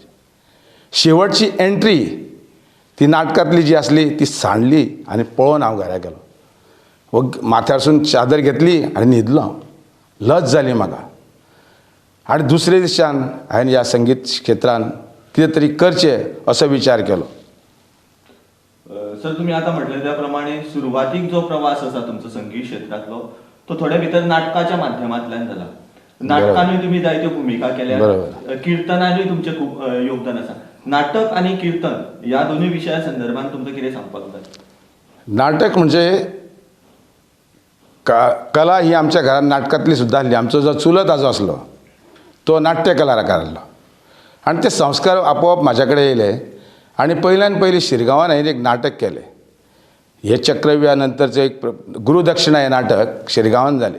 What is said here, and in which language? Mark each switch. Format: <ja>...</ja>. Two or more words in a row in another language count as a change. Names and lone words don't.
<kok>शेवटची एंट्री ती नाटकांतली जी आसली ती सांडली आनी पळोवन हांव घरा गेलो. व माथ्यारसून चादर घेतली आनी न्हिदलो हांव. लज जाली म्हाका. आनी दुसरे दिसान हांवें ह्या संगीत क्षेत्रान कितें तरी करचें असो विचार केलो. सर, तुम्ही आता म्हटलं त्याप्रमाणे सुरुवातीक जो प्रवास असा तुमचा संगीत क्षेत्रातलो तो थोड्या भितर नाटकाच्या माध्यमांतल्यान झाला. नाटकानूय तुम्ही जायत्यो भूमिका केल्या, कीर्तनानूय तुमचे खूप योगदान आसा. नाटक आणि कीर्तन या दोन्ही विषया संदर्भात तुमचं कितें सांगपाक जाय? नाटक म्हणजे कला ही आमच्या घरात नाटकातली सुद्धा आसली. आमचो जो चुलत आजो आसलो तो नाट्य कलाकार आसलो आनी ते संस्कार आपोआप म्हाज्या कडेन येयले. आनी पयल्यान पयलीं शिरगांवान हांवें एक नाटक केलें. हे चक्रव्यूहा नंतरचें एक गुरुदक्षिणा हे नाटक शिरगांवान जालें.</kok>